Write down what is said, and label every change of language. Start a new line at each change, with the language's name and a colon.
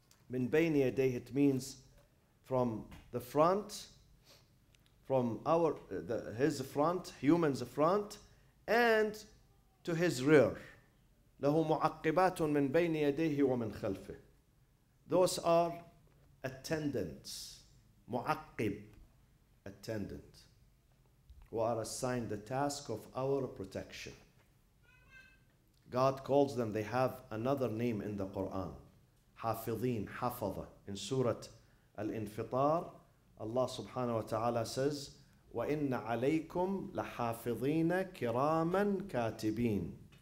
Arabic: من بين يديه,
English: it means from the front, from his front, human's front, and to his rear.
Arabic: له معقبات من بين يديه ومن خلفه.
English: Those are attendants. معقب, attendant, who are assigned the task of our protection. God calls them, they have another name in the Quran.
Arabic: حافظين, حفظة.
English: In Surat Al-Infitar, Allah subhanahu wa ta'ala says,
Arabic: وَإِنَّ عَلَيْكُمْ لَحَافِظِينَ كِرَامًا كَاتِبِينَ.